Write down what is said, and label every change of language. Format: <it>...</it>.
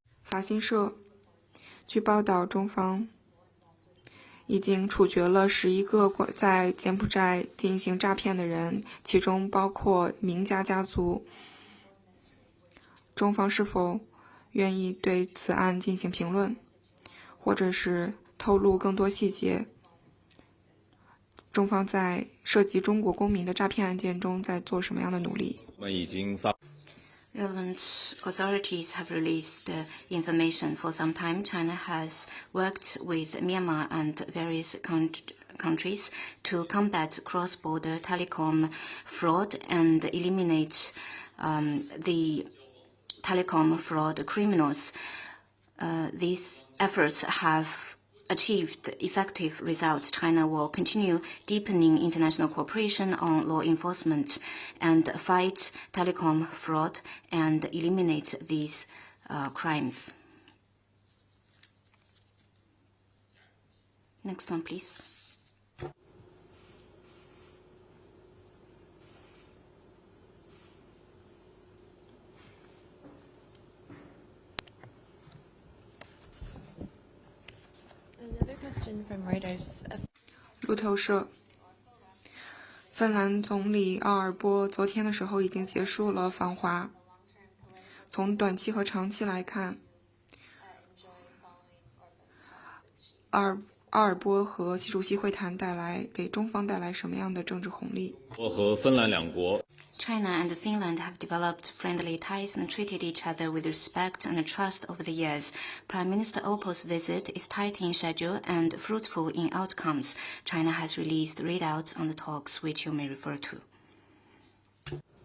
<zh>法新社据报道，中方已经处决了11个在柬埔寨进行诈骗的人，其中包括名家家族。中方是否愿意对此案进行评论，或者是透露更多细节？中方在涉及中国公民的诈骗案件中在做什么样的努力？我们已经发</zh> <en>Relevant authorities have released information. For some time, China has worked with Myanmar and various countries to combat cross-border telecom fraud and eliminate the telecom fraud criminals. These efforts have achieved effective results. China will continue deepening international cooperation on law enforcement and fight telecom fraud and eliminate these crimes. Next one, please. Another question from Reuters.</en> <zh>路透社，芬兰总理奥尔波昨天的时候已经结束了访华。从短期和长期来看，奥尔波和习主席会谈给中方带来什么样的政治红利？我和芬兰两国</zh> <en>China and Finland have developed friendly ties and treated each other with respect and trust over the years. Prime Minister Oppo's visit is tight in schedule and fruitful in outcomes. China has released readouts on the talks, which you may refer to.</en>